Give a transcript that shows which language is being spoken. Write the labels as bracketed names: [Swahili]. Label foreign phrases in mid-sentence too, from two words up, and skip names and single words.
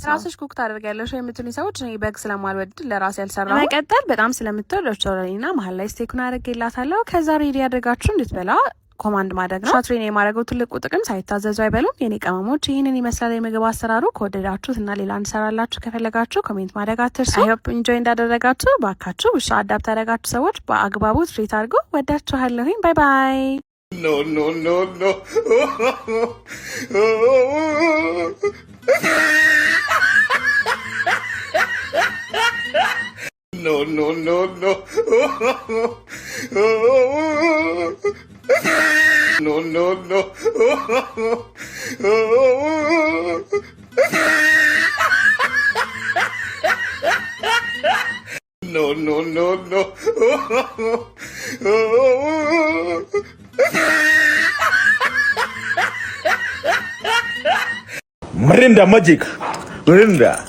[Amharic] ነው። ራስሽ ኩክ ታደርጊያለሽ የምትሉኝ ሰዎች እኔ በግ ስለማልወድ ለራሴ ያልሰራው። መቀጠል በጣም ስለምትወደው ቾሮሊና መሀል ላይ ስቴኩን አድርጌላታለሁ። ከዛ ሬዲ ያደርጋችሁ እንድትበላ ኮማንድ ማድረግ ነው። ሻትሬን የማድረገው ትልቁ ጥቅም ሳይታዘዙ አይበሉም። የኔ ቅመሞች ይህንን ይመስላል የምግብ አሰራሩ። ከወደዳችሁት እና ሌላ እንሰራላችሁ ከፈለጋችሁ ኮሜንት ማድረግ አትርሱ። [English] I hope enjoy [Amharic] እንዳደረጋችሁ። ባካችሁ ውሻ አዳፕት ያደረጋችሁ ሰዎች በአግባቡ ትሪት አድርጎ። ወዳችኋለሁኝ። [English] bye bye። no no no no no no no no no no no no no no no Mirinda magic Mirinda